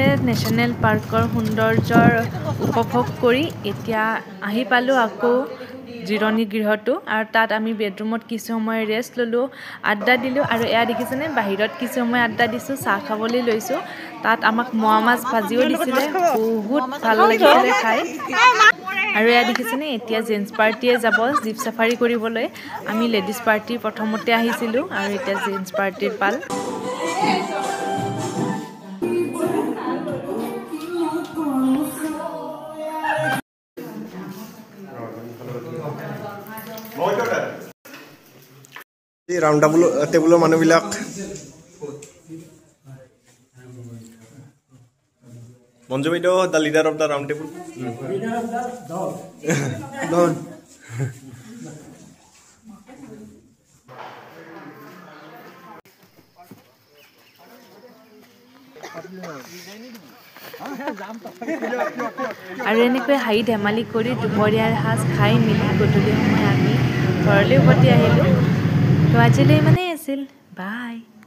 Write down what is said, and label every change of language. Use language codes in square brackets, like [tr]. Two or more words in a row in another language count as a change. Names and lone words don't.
[en] national parkor [as] সৌন্দৰ্যৰ উপভোগ কৰি এতিয়া আহি পালো আকৌ জিৰণি গৃহটো আৰু তাত আমি বেডৰুমত কিছু সময় ৰেষ্ট ললো আড্ডা দিলো আৰু এয়া দেখিছেনে বাহিৰত কিছু সময় আড্ডা দিছো চাহ খাবলৈ লৈছো তাত আমাক মোৱা মাছ ভাজিও দিছিলে বহুত ভাল লাগিছিলে খাই আৰু এয়া দেখিছেনে এতিয়া [en] gents partiye [as] যাব [en] jeep safari [as] কৰিবলৈ আমি [en] ladies party [as] প্ৰথমতে আহিছিলো আৰু এতিয়া [en] gents partir [as] পাল [en] round table मानुबिलाक मंजू बैद the leader of the round table [as] আৰু এনেকৈ হাই ধেমালি কৰি দুপৰীয়াৰ সাজ খাই মিলি গধূলি সময় আমি ঘৰলৈ উভতি আহিলো তো আজিলৈ মানে আছিল বাই